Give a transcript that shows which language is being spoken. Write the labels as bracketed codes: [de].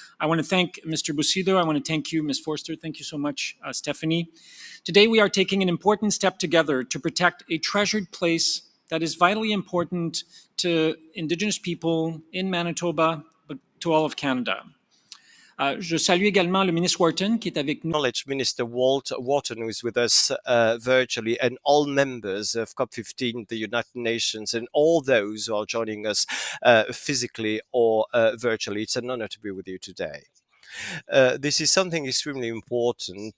[en] I want to thank Mr. Busido. I want to thank you, Ms. Forster. Thank you so much, Stephanie. Today, we are taking an important step together to protect a treasured place that is vitally important to Indigenous people in Manitoba, but to all of Canada. [fr] Je salue également le ministre Wharton qui est avec nous. [en] Acknowledge Minister Wharton, who is with us virtually, and all members of COP15, the United Nations, and all those who are joining us physically or virtually. It's an honor to be with you today. This is something extremely important.